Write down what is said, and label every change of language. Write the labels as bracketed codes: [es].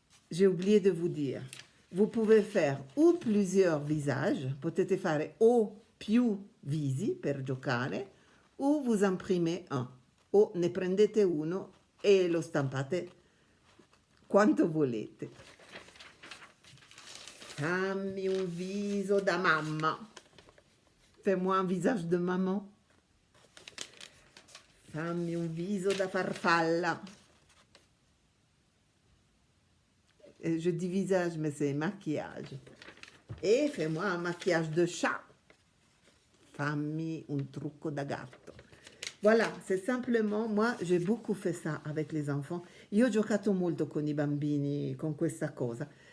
[fr] J'ai oublié de vous dire, vous pouvez faire o plusieurs visages, [it] potete fare o più visi per giocare, o [fr] vous imprimez un, [it] o ne prendete uno e lo stampate quanto volete. Fammi un viso da mamma. [fr] Fais-moi un visage de maman. [it] Fammi un viso da farfalla. [fr] Je dis visage, mais c'est maquillage. Et fais-moi un maquillage de chat. [it] Fammi un trucco da gatto. [fr] Voilà, c'est simplement, moi j'ai beaucoup fait ça avec les enfants. [it] Io ho giocato molto con i bambini con questa cosa.